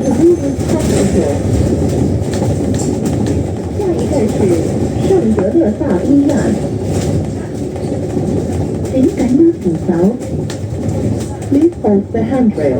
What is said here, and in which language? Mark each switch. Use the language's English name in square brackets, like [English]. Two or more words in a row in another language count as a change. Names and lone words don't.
[English] Teresa's Hospital。 [Chinese] 下一站是聖德肋撒醫院。請緊握扶手。 [English] Please hold the handrail。